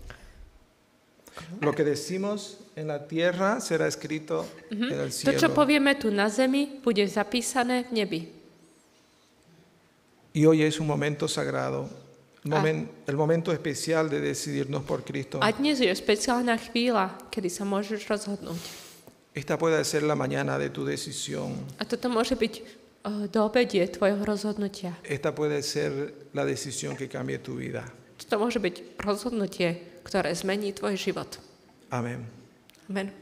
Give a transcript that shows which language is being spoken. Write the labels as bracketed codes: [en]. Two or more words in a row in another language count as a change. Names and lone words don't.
[es] Lo que decimos en la tierra será escrito en el [sk] To, čo [es] cielo. [sk] povieme tu na zemi, bude zapísané v nebi. [es] Y hoy es un momento sagrado, el momento especial de decidirnos por Cristo. [sk] A dnes je špeciálna chvíľa, kedy sa môžeš rozhodnúť. [es] Esta puede ser la mañana de tu decisión. [sk] A toto môže byť do obedie tvojho rozhodnutia. [es] Esta puede ser la decisión que cambie tu vida. [sk] Toto môže byť rozhodnutie, ktoré zmení tvoj život. [es] Amén. [sk] Amen.